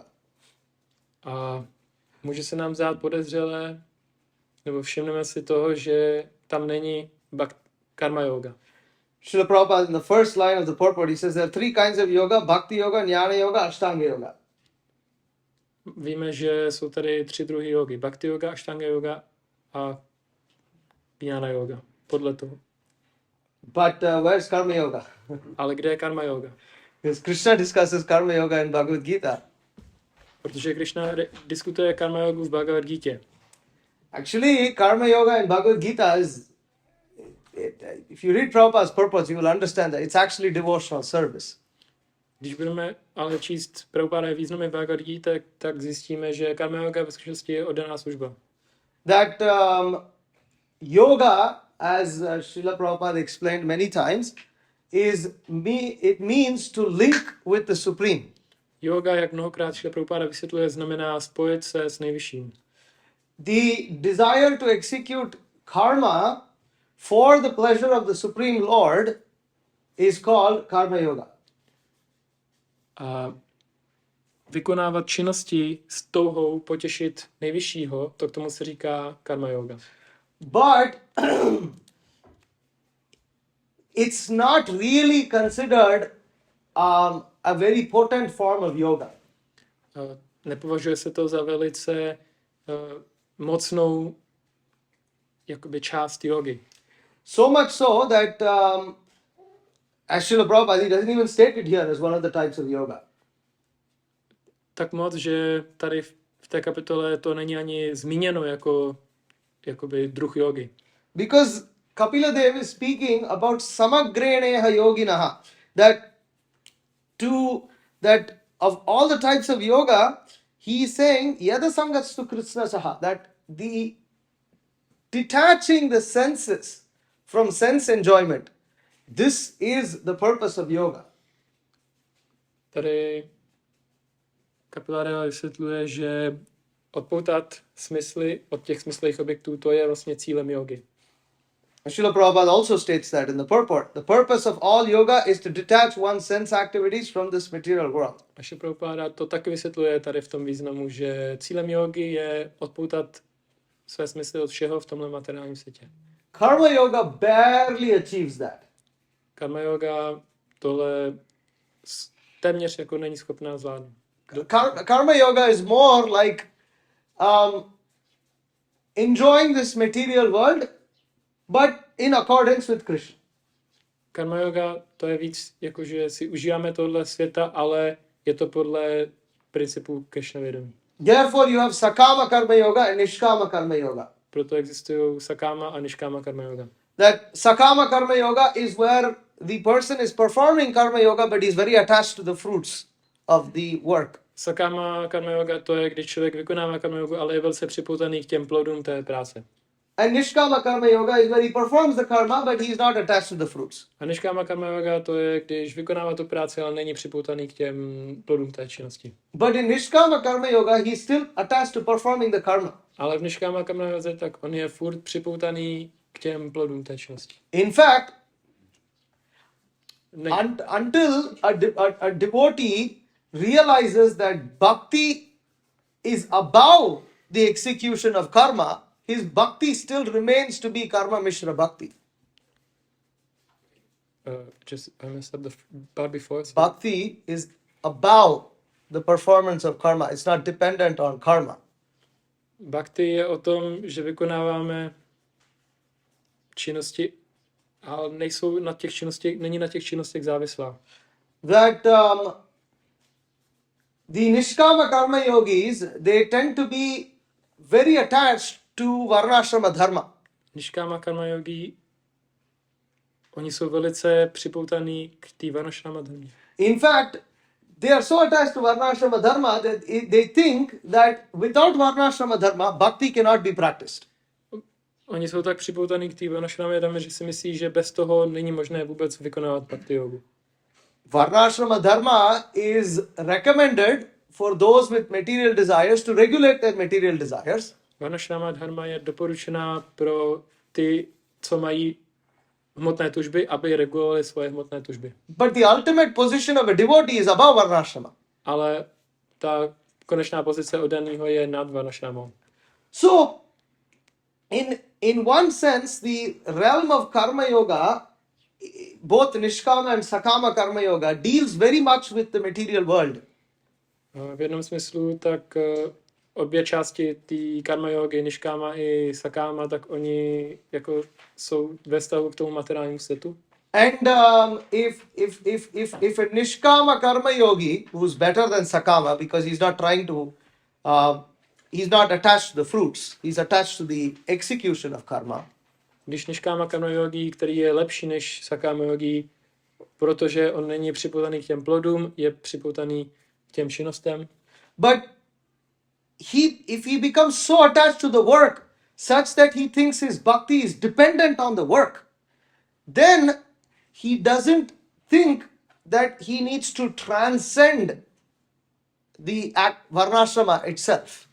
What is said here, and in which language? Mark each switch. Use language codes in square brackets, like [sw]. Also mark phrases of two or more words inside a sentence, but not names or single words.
[cs] A může se nám zdát podezřelé, nebo všimneme si toho, že tam není [sa] karma yoga. [en] Srila Prabhupada in the first line of the purport, he says there are 3 kinds of yoga: [sa] Bhakti yoga, jnana yoga, astanga yoga. [cs] Víme, že jsou tady 3 druhy jogy. [sa] Bhakti yoga, astanga yoga a jnana yoga. [cs] Podle toho. [en] But where's [sa] karma yoga? [cs] Ale kde je [sa] karma yoga? [en] Because Krishna discusses [sa] karma yoga [en] in Bhagavad Gita. [cs] Protože Krišna diskutuje [sa] karma jogu [cs] v Bhagavad Gita. [en] Actually, [sa] karma yoga [en] in Bhagavad Gita is, if you read Prabhupada's purpose, you will understand that it's actually devotional service. [cs] Když budeme ale číst Prabhupada významy Bhagavad Gita, tak zjistíme, že [sa] karma yoga [cs] ve skutečnosti je oddaná služba. [en] That yoga, as Srila Prabhupada explained many times, it means to link with the Supreme. [cs] Yoga, jak mnohokrát Srila Prabhupada vysvětluje, znamená spojit se s nejvyšším. [en] The desire to execute karma for the pleasure of the Supreme Lord is called [sa] karma yoga. [cs] A vykonávat činnosti s touhou potěšit nejvyššího, to k tomu se říká [sa] karma yoga. [en] But it's not really considered a very potent form of yoga. [cs] Nepovažuje se to za velice mocnou jakoby část jogy. [en] So much so that as Srila Prabhupada, he doesn't even state it here as one of the types of yoga. [cs] Tak moc, že tady v té kapitole to není ani zmíněno jako jakoby druh jogy. [en] Because Kapila Dev is speaking about [sa] samagreneha yoginaha, [en] that of all the types of yoga, he is saying [sa] yadasangatstu kritsnasaha, [en] that the detaching the senses from sense enjoyment, this is the purpose of yoga. [cs] Tady Kapila Deva vysvětluje, že odpoutat smysly od těch smyslových objektů, to je vlastně cílem jogy. [en] Srila Prabhupada also states that in the purport. The purpose of all yoga is to detach one's sense activities from this material world. [cs] A Srila Prabhupada to taky vysvětluje tady v tom významu, že cílem jogy je odpoutat své smysly od všeho v tomhle materiálním světě. [sa] Karma yoga [en] barely achieves that. [sa] Karma yoga [cs] tohle téměř jako není schopná zvládnout. [sa] Karma yoga [en] is more like enjoying this material world, but in accordance with Krishna. [sa] Karma yoga [cs] to je víc jako, že si užíváme tohle světa, ale je to podle principů Krishna vědomí. [en] Therefore you have [sa] sakama karma yoga [en] and [sa] nishkama karma yoga. [cs] Proto existují sakama a [sa] nishkama karma yoga. [en] That [sa] sakama karma yoga [en] is where the person is performing [sa] karma yoga, [en] but is very attached to the fruits of the work. [sa] Sakama karma yoga [cs] to je, když člověk vykonává [sa] karma yogu, [cs] ale je velice připoutaný k těm plodům té práce. [en] And [sa] nishkama karma yoga [en] is where he performs the karma, but he is not attached to the fruits. [cs] A [sa] nishkama karma yoga [cs] to je, když vykonává tu práci, ale není připoutaný k těm plodům té činnosti. [en] But in [sa] nishkama karma yoga, [en] he is still attached to performing the karma. [cs] Ale v [sa] nishkama karma yoga [cs] tak on je furt připoutaný k těm plodům té činnosti. [en] In fact, until a devotee realizes that bhakti is above the execution of karma, his bhakti still remains to be [sa] karma mishra bhakti. [en] I messed up the part before. So. Bhakti is above the performance of karma. It's not dependent on karma. [cs] Bhakti je o tom, že vykonáváme činnosti, ale nejsou na těch činnostech, není na těch činnostech závislá. [en] That the [sa] nishkama karma yogis, [en] they tend to be very attached to [sa] varnashrama dharma. Nishkama karma yogi, [cs] oni jsou velice připoutaný k té [sa] varnashrama dharmě. [en] In fact, they are so attached to [sa] varnashrama dharma [en] that they think that without [sa] varnashrama dharma, [en] bhakti cannot be practiced. [cs] Oni jsou tak připoutaný k té [sa] varnashrama dharmě, [cs] že si myslí, že bez toho není možné vůbec vykonávat [sa] bhakti yogu. Varnashrama dharma [en] is recommended for those with material desires to regulate their material desires. [sa] Varnashrama dharma [cs] je doporučená pro ty, co mají hmotné tužby, aby regulovali svoje hmotné tužby. [en] But the ultimate position of a devotee is above varnashrama. [cs] Ale ta konečná pozice oddaného je nad varnashramou. [en] So, in one sense, the realm of [sa] karma yoga, [en] both nishkama and [sa] sakama karma yoga, [en] deals very much with the material world. [cs] V jednom smyslu tak obě části té [sa] karma yogy, [cs] nishkama i sakama, tak oni jako jsou ve vztahu k tomu materiálnímu světu. [en] And if a [sa] nishkama karma yogi [en] who's better than sakama because he's not trying to, he's not attached to the fruits, he's attached to the execution of karma. [cs] Když [sa] niškáma karma yogi, [cs] který je lepší než sakáma yogi, protože on není připoutaný k těm plodům, je připoutaný k těm činnostem. [en] But if he becomes so attached to the work such that he thinks his bhakti is dependent on the work, then he doesn't think that he needs to transcend the varnashrama itself.